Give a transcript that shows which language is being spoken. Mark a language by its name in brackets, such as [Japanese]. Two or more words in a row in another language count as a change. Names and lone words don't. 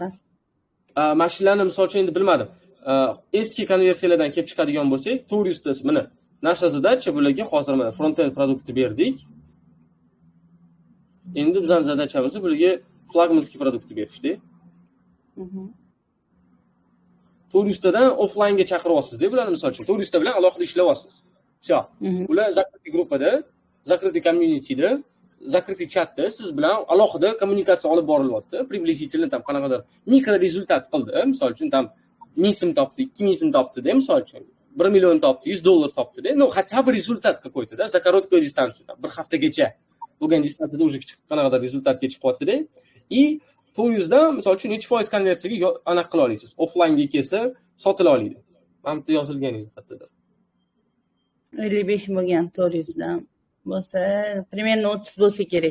[Uzbek] Mashinalarni misol uchun endi bilmadim. Eski konversiyalardan kelib chiqadigan bo'lsak, 400 tasi mana [Russian] naша задача [Uzbek] bularga hozir mana front-end produktni berdik. Endi bizning zadachamiz bularga flagmanskiy produktni berishdi. 400 tadan offline ga chaqiryapsiz-da bularni misol uchun 400 ta bilan alohida ishlayapsiz. Всё. Ular закрытый gruppada, закрытый communityda, закрытый chatda siz bilan alohida kommunikatsiya olib borilyapti. [Russian] Приблизительно там [Uzbek] qanaqadir mikro rezultat qildi. Misol uchun tam 1000 so'm topdi, 2000 so'm topdi-da, misol uchun 1 million topdi, $100 topdi-da. [Russian] No, хотя бы результат какой-то-da, за короткую дистанцию, там, [Uzbek] bir haftagacha bo'lgan distansiyada уже qanaqadir rezultatga chiqib qoldi-da. И 400 dan misol uchun 3% konversiyaga anaqa qila olasiz. Offline ga kelsa sotila oladi. Mana bu yozilgan edi xatda. 55 bo'lgan 400 dan bo'lsa, примерно 30 bo'lsa kerak.